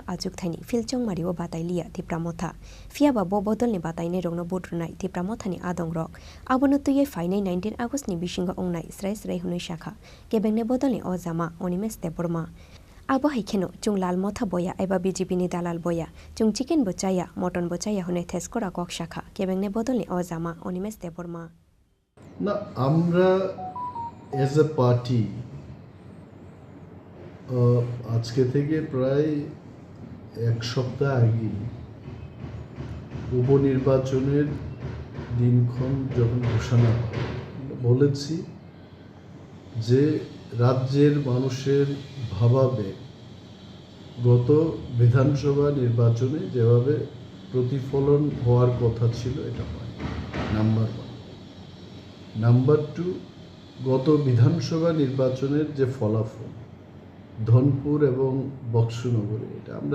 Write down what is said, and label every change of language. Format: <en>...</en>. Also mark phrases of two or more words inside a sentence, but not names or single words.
<trp>ajuk thaini filchong mariwo batailia tipra motha fia ba bo bodolni bataine rongno butrunai tipra mothani adong rok abono tuye fainai 19 August ni bisinga ongnai srai srai hunoi shakha kebengne bodolni ojama onimes deborma abo haikeno chung lal motha boya eba BJP ni dalal boya chung chicken bochaya mutton bochaya hune theskora kok shakha kebengne bodolni ojama onimes deborma</trp> <bn>না আমরা</bn> <en>as a party</en> <bn>আজকে থেকে প্রায় এক সপ্তাহ আগে উপনির্বাচনের দিনক্ষণ যখন ঘোষণা বলেছি যে রাজ্যের মানুষের ভাবাবেগ গত বিধানসভা নির্বাচনে যেভাবে প্রতিফলন হওয়ার কথা ছিল এটা হয় নাম্বার 1 নাম্বার 2 গত বিধানসভা নির্বাচনের যে ফলাফল ধনপুর এবং বক্সনগরে এটা আমরা</bn>